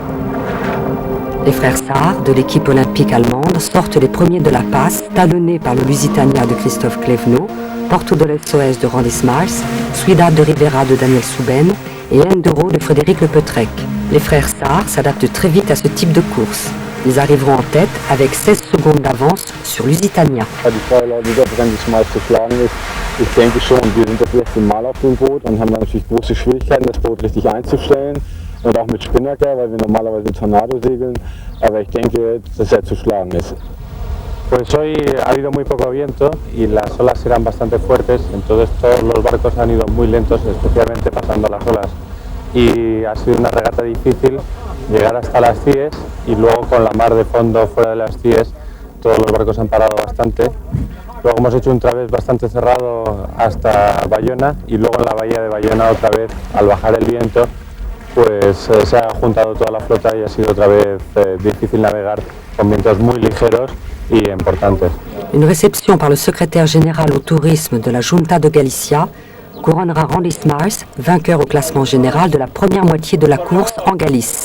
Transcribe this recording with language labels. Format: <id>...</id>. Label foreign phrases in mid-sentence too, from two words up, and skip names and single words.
<fr>Les frères Saar, de l'équipe olympique allemande, sortent les premiers de la passe, talonnés par le Lusitania de Christophe Clévenot, Porto de l'SOS de Randy Smash, Ciudad de Rivera de Daniel Souben et Enduro de Frédéric Le Petrec. Les frères Saar s'adaptent très vite à ce type de course. Ils arriveront en tête avec 16 secondes d'avance sur Lusitania.</fr> <de>Die Vorlage, die der Randy Smash geschlagen ist, ich denke schon, wir sind das erste Mal auf dem Boot und haben natürlich große Schwierigkeiten, das Boot richtig einzustellen. Und auch mit Spinnaker, weil wir normalerweise Tornado segeln, aber ich denke, dass er zu schlagen ist.</de> <es>Pues hoy ha habido muy poco viento y las olas eran bastante fuertes, entonces todos los barcos han ido muy lentos, especialmente pasando las olas. Y ha sido una regata difícil llegar hasta las CIES y luego con la mar de fondo fuera de las CIES todos los barcos han parado bastante. Luego hemos hecho un través bastante cerrado hasta Bayona y luego en la bahía de Bayona otra vez, al bajar el viento, pues se ha juntado toda la flota y ha sido otra vez difícil navegar con vientos muy ligeros y importantes.</es> <fr>Une réception par le secrétaire général au tourisme de la Junta de Galicia couronnera Randy Smiles, vainqueur au classement général de la première moitié de la course en Galice.</fr>